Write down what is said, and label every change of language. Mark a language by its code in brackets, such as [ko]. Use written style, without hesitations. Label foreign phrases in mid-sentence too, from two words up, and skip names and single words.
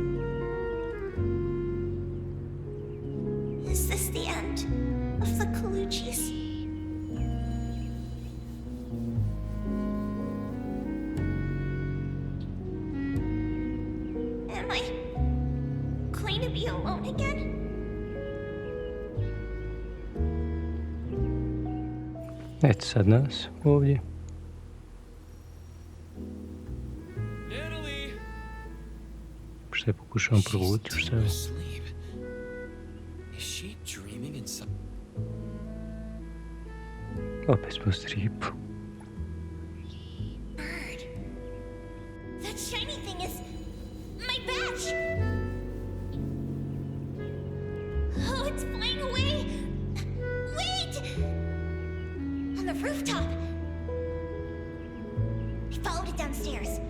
[en] Is this the end of the Kalujis? I going to be alone again? [bs] Eto sad nas ovdje. Natalie! Šta je pokušavam provući, šta je? [en] Asleep. Is she dreaming in some... [bs] Opet smo u stripu. [en] Bird. That shiny thing is my badge. Oh, it's flying away. Wait! On the rooftop. I followed it downstairs.